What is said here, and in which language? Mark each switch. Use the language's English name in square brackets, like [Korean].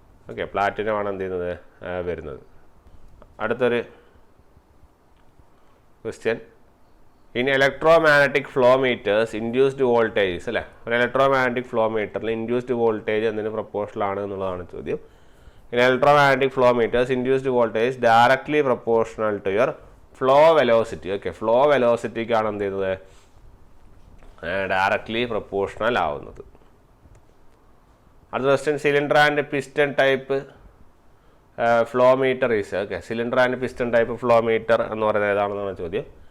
[Malayalam] Okay, platinum ആണ് എന്ത് ചെയ്യുന്നത് വരുന്നത്. അടുത്തൊരു question, [English] in electromagnetic flow meters induced voltage [Malayalam] അല്ലേ. ഒരു ഇലക്ട്രോമാഗ്നറ്റിക് ഫ്ലോ മീറ്ററിൽ ഇൻഡ്യൂസ്ഡ് വോൾട്ടേജ് എന്തിന് പ്രപ്പോർഷണൽ ആണ് എന്നുള്ളതാണ് ചോദ്യം. [English] In electromagnetic flow meters, induced voltage directly proportional to your flow velocity. [Malayalam] Okay, flow velocity ആണ് എന്ത് ചെയ്യുന്നത് ഡയറക്ട്ലി പ്രപ്പോർഷണൽ ആവുന്നത്. അടുത്ത question, cylinder and piston type flow meter is. Okay, cylinder and piston type flow meter എന്ന് പറയുന്നത് ഏതാണെന്നാണ് ചോദ്യം.